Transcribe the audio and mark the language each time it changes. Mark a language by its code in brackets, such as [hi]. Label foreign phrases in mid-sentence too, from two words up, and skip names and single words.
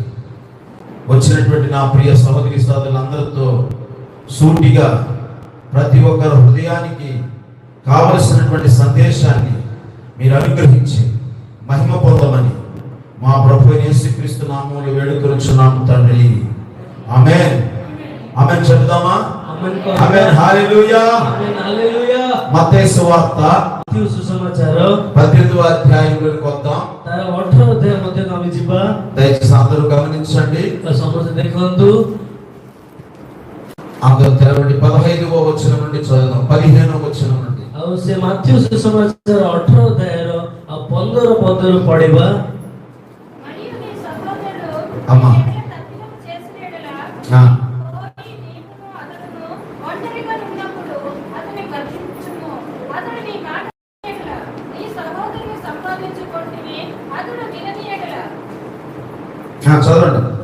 [te] వచ్చినటువంటి నా ప్రియ సహోదరి సోదరులందరితో సూటిగా ప్రతి ఒక్కరి హృదయానికి కావలసినటువంటి సందేశాన్ని మీరు అనుగ్రహించి మహిమ పొందమని మా ప్రభువైన యేసుక్రీస్తు నామములో వేడుకొనుచున్నాము తండ్రి. ఆమేన్. ఆమేన్ చెప్దామా? ఆమేన్. హల్లెలూయా. హల్లెలూయా. మత్తయి సువార్త సుసమాచారం 18వ అధ్యాయంలోకి వద్దాం. [or] ତାର 18 ଅଧ୍ୟାୟ ମଧ୍ୟକୁ ଆମେ ଯିବା. [te] దయచేసి అందరూ గమనించండి. [or] ସମସ୍ତେ ଦେଖନ୍ତୁ. [te] అందరూ తెరవండి. 15వ వచనం నుండి చదువుదాం. 15వ వచనం నుండి. [or] ଆଉ ସେ ମାଥ୍ୟୁ ସୁସମାଚାର 18 ଅଧ୍ୟାୟର 15 ପଦରୁ ପଢିବା. [te] అమ్మా చదవండి.